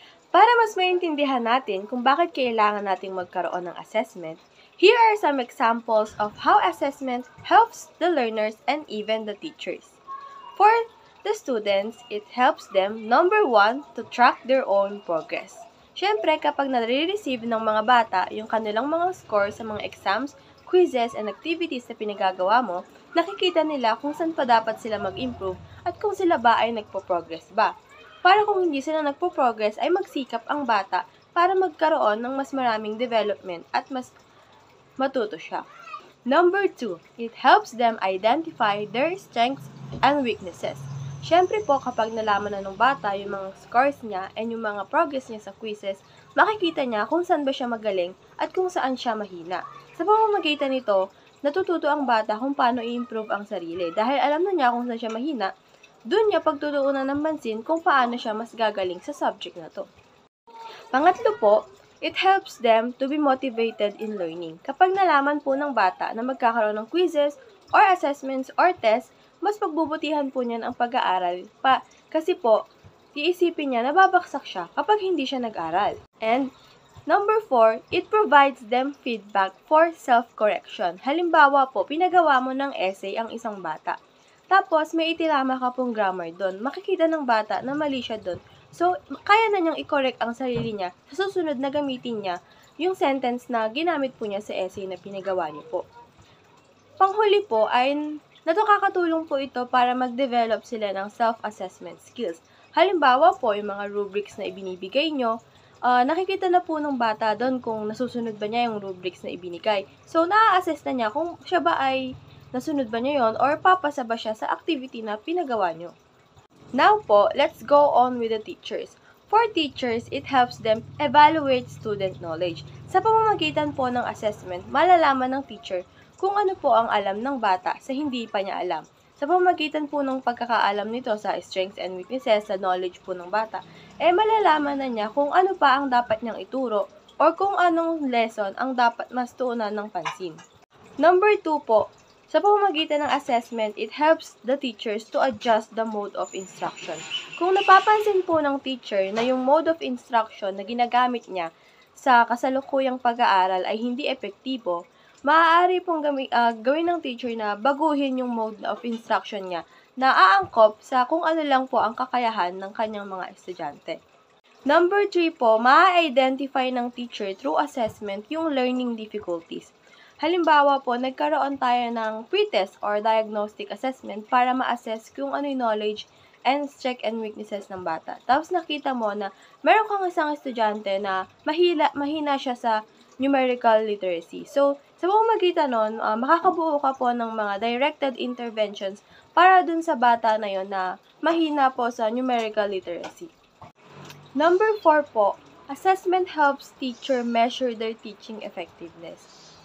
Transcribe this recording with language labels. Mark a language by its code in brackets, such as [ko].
[tl] Para mas maintindihan natin kung bakit kailangan nating magkaroon ng assessment, [en] here are some examples of how assessment helps the learners and even the teachers. For the students, it helps them, number one, to track their own progress. [tl] Siyempre, kapag nare-receive ng mga bata yung kanilang mga score sa mga exams, [en] quizzes, and activities [tl] na pinagagawa mo, nakikita nila kung saan pa dapat sila mag-improve at kung sila ba ay nagpo-progress ba. Para kung hindi sila nagpo-progress ay magsikap ang bata para magkaroon ng mas maraming development at mas matuto siya. [en] Number 2, it helps them identify their strengths and weaknesses. [tl] Siyempre po, kapag nalaman na ng bata yung mga scores niya and yung mga progress niya sa quizzes, makikita niya kung saan ba siya magaling at kung saan siya mahina. Sa pamamagitan nito, natututo ang bata kung paano i-improve ang sarili. Dahil alam na niya kung saan siya mahina, doon niya pagtutuunan ng pansin kung paano siya mas gagaling sa subject na to. Pangatlo po, [en] it helps them to be motivated in learning. [tl] Kapag nalaman po ng bata na magkakaroon ng quizzes or assessments or tests, mas pagbubutihan po niyan ang pag-aaral kasi po, iisipin niya na babaksak siya kapag hindi siya nag-aral. [en] And number 4, it provides them feedback for self-correction. [tl] Halimbawa po, pinagawa mo ng essay ang isang bata. Tapos, may itinama ka pong grammar doon. Makikita ng bata na mali siya doon. So, kaya na niyang i-correct ang sarili niya sa susunod na gamitin niya yung sentence na ginamit po niya sa essay na pinagawa niyo po. Panghuli po ay nakakatulong po ito para mag-develop sila ng self-assessment skills. Halimbawa po, yung mga rubrics na ibinibigay nyo, nakikita na po ng bata doon kung nasusunod ba niya yung rubrics na ibinigay. So, na-assess na niya kung siya ba ay nasunod ba niya yon or papasa ba siya sa activity na pinagawa niyo. [en] Now po, let's go on with the teachers. For teachers, it helps them evaluate student knowledge. [tl] Sa pamamagitan po ng assessment, malalaman ng teacher kung ano po ang alam ng bata sa hindi pa niya alam. Sa pamamagitan po ng pagkakaalam nito sa [en] strengths and weaknesses [tl] sa knowledge po ng bata, malalaman na niya kung ano pa ang dapat niyang ituro or kung anong lesson ang dapat mas tuunan ng pansin. [en] Number 2 po, [tl] sa pamamagitan ng [en] assessment, it helps the teachers to adjust the mode of instruction. [tl] Kung napapansin po ng teacher na yung mode of instruction na ginagamit niya sa kasalukuyang pag-aaral ay hindi epektibo, maaari pong gawin ng teacher na baguhin yung mode of instruction niya na aangkop sa kung ano lang po ang kakayahan ng kanyang mga estudyante. Number 3 po, ma-identify ng teacher through assessment yung learning difficulties. Halimbawa po, nagkaroon tayo ng [en] pre-test or diagnostic assessment [tl] para ma-assess kung ano yung [en] knowledge and strengths and weaknesses [tl] ng bata. Tapos nakita mo na meron kang isang estudyante na mahina siya sa numerical literacy. So, sa pamamagitan nun, makakabuo ka po ng mga directed interventions para dun sa bata na yon na mahina po sa numerical literacy. [en] Number 4 po, assessment helps teacher measure their teaching effectiveness.